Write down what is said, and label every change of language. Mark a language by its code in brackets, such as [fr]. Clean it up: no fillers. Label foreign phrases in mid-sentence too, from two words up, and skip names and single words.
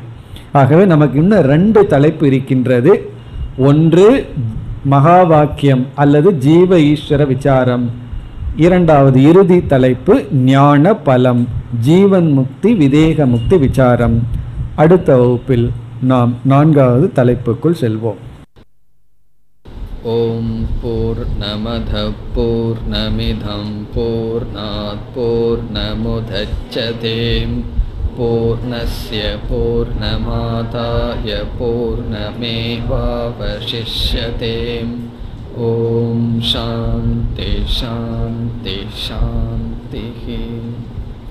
[ta] ஆகவே நமக்கு இன்னும் 2 தலைப்பு இருக்கின்றது. ஒன்று மகா வாக்கியம் அல்லது ஜீவ ஈஸ்வர விசாரம். 2வது இறுதி தலைப்பு ஞான பலம், ஜீவன் முக்தி, விதேக முக்தி விசாரம். அடுத்த வகுப்பில் நாம் 4வது தலைப்புக்குள் செல்வோம். [sa] ॐ पूर्णमदः पूर्णमिदं पूर्णात् पूर्णमुदच्यते पूर्णस्य पूर्णमादाय पूर्णमेवावशिष्यते. ॐ शान्ति शान्ति शान्ति.